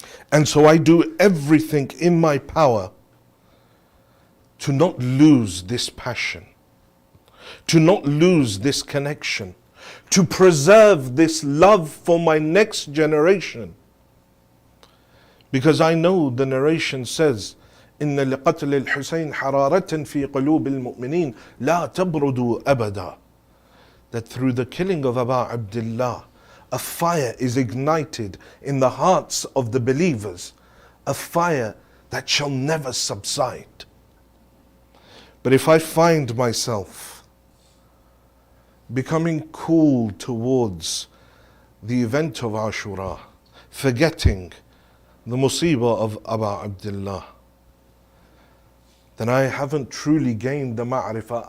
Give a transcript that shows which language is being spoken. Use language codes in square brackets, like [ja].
[en] And so I do everything in my power to not lose this passion, to not lose this connection, to preserve this love for my next generation. [ar] Because I know the narration says, إن لقتل الحسين حرارة في قلوب المؤمنين لا تبرد أبدا. [en] That through the killing of Abu Abdullah, a fire is ignited in the hearts of the believers, a fire that shall never subside. But if I find myself becoming cool towards the event of Ashura, forgetting the musibah of Abu Abdullah, then I haven't truly gained the ma'rifah.